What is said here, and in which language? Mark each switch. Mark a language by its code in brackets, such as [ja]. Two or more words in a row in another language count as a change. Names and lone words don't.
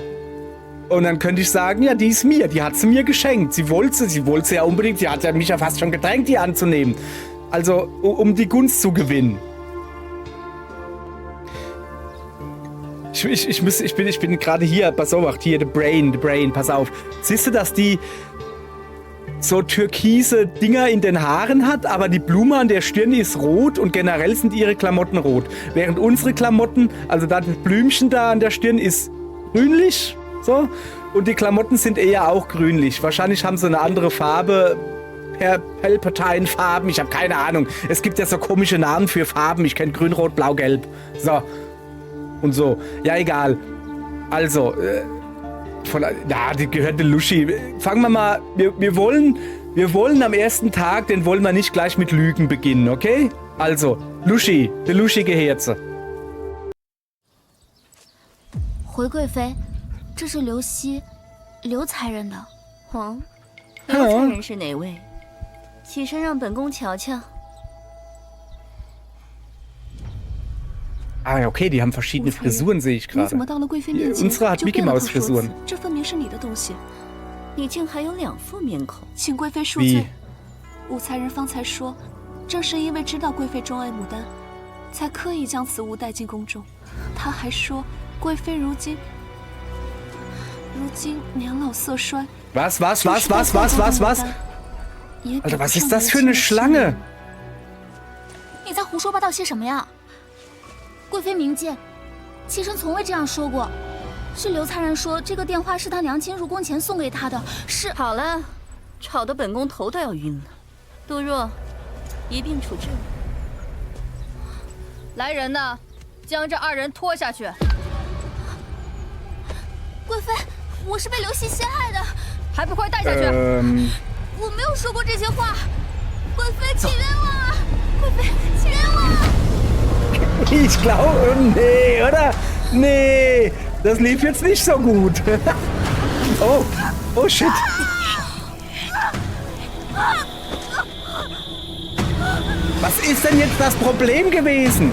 [de] Und dann könnte ich sagen, ja, die ist mir. Die hat sie mir geschenkt. Sie wollte sie ja unbedingt. Sie hat ja mich ja fast schon gedrängt, die anzunehmen. Also, um die Gunst zu gewinnen. Ich bin gerade hier, pass auf, hier, [en] the brain, [de] pass auf. Siehst du, dass die so türkise Dinger in den Haaren hat, aber die Blume an der Stirn ist rot und generell sind ihre Klamotten rot. Während unsere Klamotten, also da das Blümchen da an der Stirn ist grünlich, so, und die Klamotten sind eher auch grünlich. Wahrscheinlich haben sie eine andere Farbe, Palpatine-Farben, ich habe keine Ahnung. Es gibt ja so komische Namen für Farben, ich kenne grün, rot, blau, gelb, so, und so. Ja, egal. Also, die gehört der Lucy. Fangen wir mal, wir wollen am ersten Tag, den wollen wir nicht gleich mit Lügen beginnen, okay? Also, Lucy, der Lucy gehört sie. [zh] 回贵妃，这是刘希，刘才人的。哦，刘才人是哪位？起身让本宫瞧瞧。 [de] Ah, okay, die haben verschiedene Frisuren, sehe ich gerade. Unsere hat Mickey-Maus-Frisuren. [zh] 这分明是你的东西。你竟还有2副面孔，请贵妃恕罪。武才人方才说，正是因为知道贵妃钟爱牡丹，才刻意将此物带进宫中。他还说，贵妃如今年老色衰， [de] Was? Alter, was ist das für eine Schlange? [zh] 你在胡说八道些什么呀？贵妃明鉴，妾身从未这样说过。是刘灿然说这个电话是他娘亲入宫前送给他的，是。好了，吵得本宫头都要晕了。杜若，一并处置。来人呐，将这2人拖下去。贵妃，我是被刘熙陷害的，还不快带下去！我没有说过这些话，贵妃请冤枉啊！贵妃请冤枉啊！ [de] Ich glaube, nee, oder? Nee, das lief jetzt nicht so gut. [en] Oh shit. [de] Was ist denn jetzt das Problem gewesen?